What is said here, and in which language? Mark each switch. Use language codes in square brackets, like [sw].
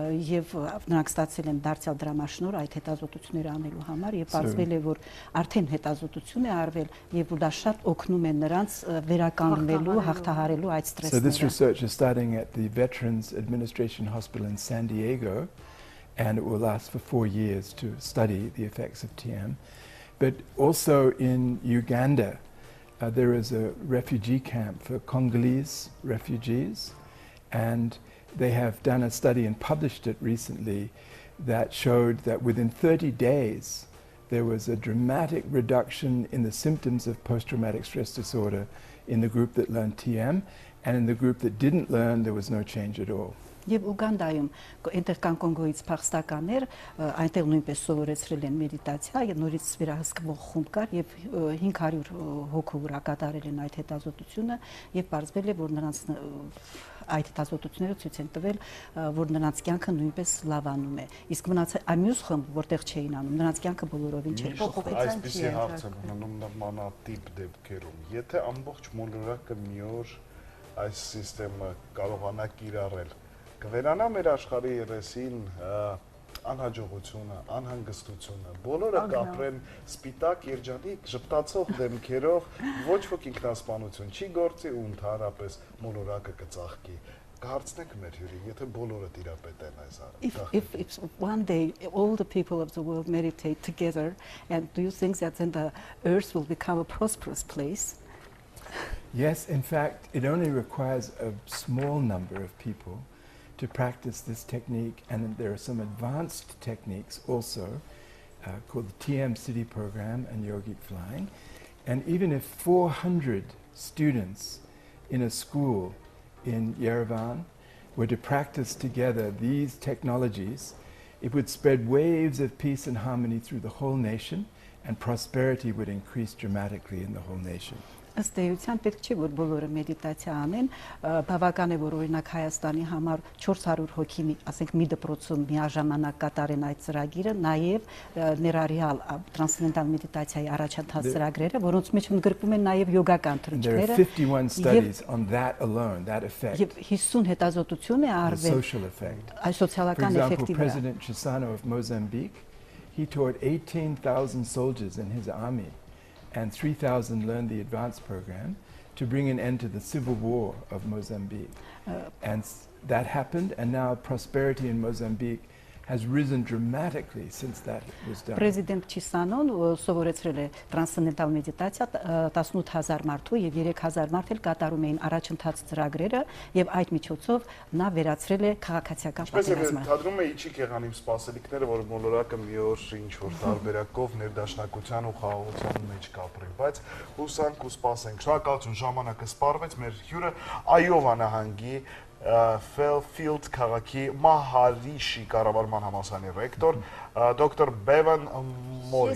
[hy] եւ նրանք ստացել են դարձյալ դրամաշնոր այդ հետազոտությունները անելու համար, եւ պարզվել է, որ արդեն հետազոտություն է արվել, եւ դա շատ օգնում է նրանց վերականգնվելու, հաղթահարելու այդ ստրեսները. [en] So this research is starting at the Veterans Administration Hospital in San Diego, and it will last for 4 years to study the effects of TM. But also in Uganda, there is a refugee camp for Congolese refugees, and they have done a study and published it recently that showed that within 30 days, there was a dramatic reduction in the symptoms of post-traumatic stress disorder in the group that learned TM, and in the group that didn't learn, there was no change at all. [hy] Եվ Ուգանդայում Ինտերկան Կոնգոյից փախստականներ այնտեղ նույնպես սովորեցրել են մեդիտացիա, եւ նորից վերահսկվող խումբ կար եւ 500 հոգու վրա կատարել են այդ հետազոտությունը եւ պարզվել է, որ նրանց այդ հետազոտությունները ցույց են տվել, որ նրանց կյանքը նույնպես լավանում է։ Իսկ մնացած ամյուս խումբ, որտեղ չէին անում, նրանց կյանքը բոլորովին չէր փոխվել։ Այսպեսի հարց է մնում նմանատիպ դեպքերում։ Եթե ամբողջ մոլորակը մի օր այս համակարգը կարողանա կիրառել, կվերանա մեր աշխարհի երեսին անհաջողությունը, անհանգստությունը, բոլորը կապրեն սպիտակ, երջանիկ, ժպտացող դեմքերով, ոչ ոք ինքնասպանություն չի գործի ու ընդհանրապես մոլորակը կծաղկի։ Կհարցնենք մեր հյուրին, եթե բոլորը տիրապետեն այս [en] If one day all the people of the world meditate together, and do you think that then the earth will become a prosperous place? Yes, in fact, it only requires a small number of people to practice this technique, and there are some advanced techniques also called the TM City program and yogic flying. And even if 400 students in a school in Yerevan were to practice together these technologies, it would spread waves of peace and harmony through the whole nation, and prosperity would increase dramatically in the whole nation. [hy] Ըստ էության պետք չէ որ բոլորը մեդիտացիա անեն, բավական է որ օրինակ Հայաստանի համար 400 հոգի, ասենք մի դպրոցում միաժամանակ կատարեն այդ ծրագիրը, նաև ներառյալ տրանսցենդենտալ մեդիտացիայի առաջընթաց ծրագրերը, որոնց մեջ ընդգրկվում են նաև յոգական թռիչքները։ [en] There are 51 studies on that alone, that effect. [hy] Եվ 50 հետազոտություն է արվել այս սոցիալական էֆեկտի վրա։ [en] President Chissano of Mozambique, he taught 18,000 soldiers in his army, and 3,000 learned the advanced program to bring an end to the civil war of Mozambique. And that happened, and now prosperity in Mozambique has risen dramatically since that was done. [hy] President Chissano սովորեցրել է տրանսցենդենտալ մեդիտացիա 18000 մարդու եւ 3000 մարդ էլ կատարում էին առաջընթաց ծրագրերը եւ այդ միջոցով նա վերացրել է քաղաքացիական պատերազմը։ Թադրում է իջի եղան իմ սպասելիքները, որ մոլորակը մի օր ինչ որ տարբերակով ներդաշնակության ու խաղաղության մեջ կապրի, բայց հուսանք ու սպասենք։ Շնորհակալություն, ժամանակը սպառվեց, մեր հյուրը Այովա նահանգի Fairfield քաղաքի Մահարիշի կառավարման համալսարանի ռեկտոր դոկտոր Բեվան Մորրիսն։